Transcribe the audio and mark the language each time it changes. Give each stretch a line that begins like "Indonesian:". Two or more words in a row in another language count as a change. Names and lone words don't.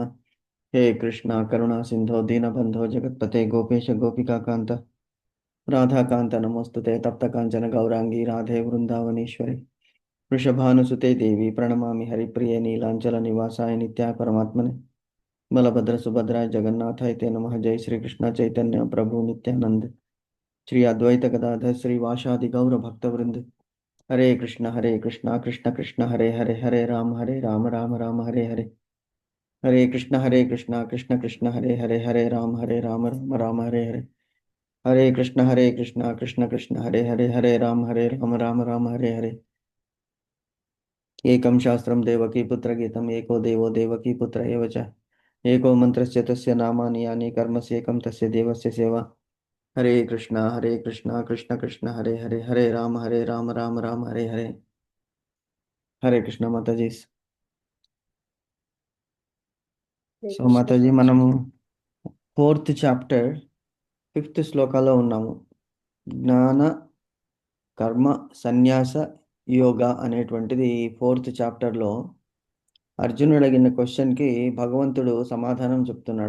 Sanskrit: हे कृष्णा करुणा सिन्धो दीनबन्धो जगत्पते गोपेश गोपिकान्त राधाकान्त नमोस्तुते तप्तकाञ्चन गौराङ्गी राधे वृन्दावनेश्वरी वृषभानुसुते देवी प्रणमामि हरिप्रिये नीलाञ्चलनिवासाय नित्याय परमात्मने बलभद्रसुभद्राय जगन्नाथाय ते नमः। जय श्री कृष्ण चैतन्य प्रभु नित्यानंद श्री अद्वैत गदाधर श्रीवासादि गौर भक्तवृंद। हरे कृष्ण कृष्ण कृष्ण हरे हरे हरे राम राम हरे हरे। हरे कृष्ण कृष्ण कृष्ण हरे राम राम हरे हरे। हरे कृष्ण कृष्ण कृष्ण हरे राम हरे हरे। एकं शास्त्रं देवकी पुत्रगीतम् एको देवो देवकी पुत्र एव च एको मन्त्रस्य तस्य नामानि यानि कर्मस्येकं तस्य देवस्य सेवा। हरे कृष्णा कृष्ण कृष्ण हरे राम राम हरे हरे।
Telugu: हरे कृष्ణ మాతాజీ। హరే సో కృష్ణ మాతాజీ ప్రభుజీ. మనము
English: 4th chapter
Telugu: 5th శ్లోకాలో ఉన్నాము. జ్ఞాన కర్మ సన్యాస యోగ అనేటువంటిది 4th చాప్టర్లో అర్జునుడు అడిగిన క్వశ్చన్కి భగవంతుడు సమాధానం చెప్తున్నాడు.